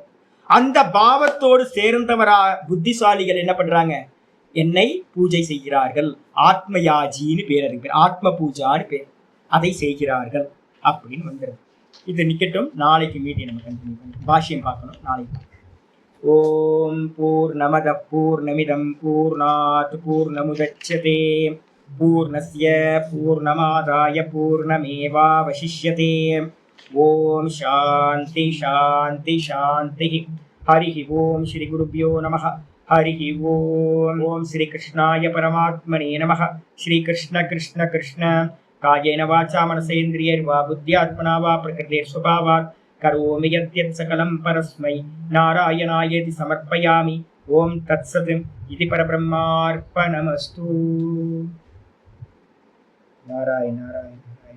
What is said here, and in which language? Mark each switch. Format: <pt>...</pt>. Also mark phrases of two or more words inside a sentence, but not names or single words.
<ta>அந்த பாவத்தோடு சேர்ந்தவரா புத்திசாலிகள் என்ன பண்றாங்க, என்னை பூஜை செய்கிறார்கள், ஆத்மயாஜின்னு பேர், அதுக்கு பேர் ஆத்ம பூஜான்னு பேர், அதை செய்கிறார்கள் அப்படின்னு வந்துடுது. இது நிக்கட்டும், நாளைக்கு மீட்டி நம்ம கண்டினியூ பண்ணுறோம், பாஷ்யம் பார்க்கணும் நாளைக்கு.</ta> <sa>ओम् पूर्णमदः पूर्णमिदं पूर्णात् पूर्णमुदच्यते पूर्णस्य पूर्णमादाय पूर्णमेवावशिष्यते. ओम् शान्तिः शान्तिः शान्तिः. हरि ओम् श्री गुरुभ्यो नमः। हरि ओम्. ओम् श्री कृष्णाय परमात्मने नमः. श्री कृष्ण कृष्ण कृष्ण कायेन वाचा मनसेन्द्रियैर्वा बुद्ध्यात्मना वा प्रकृतेः स्वभावात् करोमि यद्यत् सकलं परस्मै नारायणायेति समर्पयामि. ओम् तत्सत् इति परब्रह्मार्पणमस्तु. நாராயண நாராயண நாராயண.</sa>